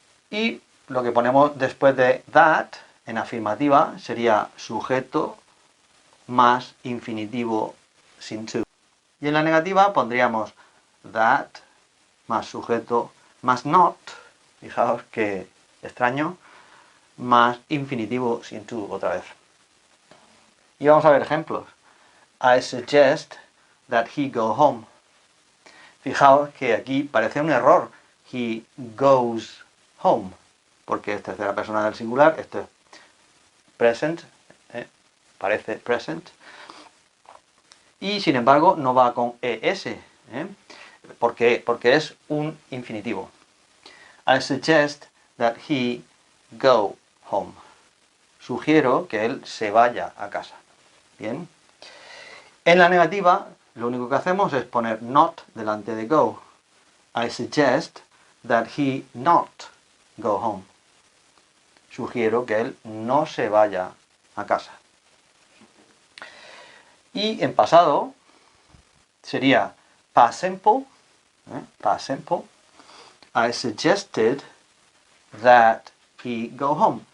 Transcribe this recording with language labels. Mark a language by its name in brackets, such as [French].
[Spanish] Y lo que ponemos después de that, en afirmativa, sería sujeto más infinitivo sin to. Y en la negativa pondríamos that más sujeto más not, fijaos que extraño, más infinitivo sin to otra vez. Y vamos a ver ejemplos. [English] I suggest that he go home. [Spanish] Fijaos que aquí parece un error. [English] He goes home. [Spanish] Porque es tercera persona del singular, esto es present, parece present. Y sin embargo no va con es. ¿Por qué? Porque es un infinitivo. [English] I suggest that he go home. [Spanish] Sugiero que él se vaya a casa. Bien. En la negativa, lo único que hacemos es poner not delante de go. [English] I suggest that he not go home. [Spanish] Sugiero que él no se vaya a casa. Y en pasado sería past simple. [English] Past simple. I suggested that he go home.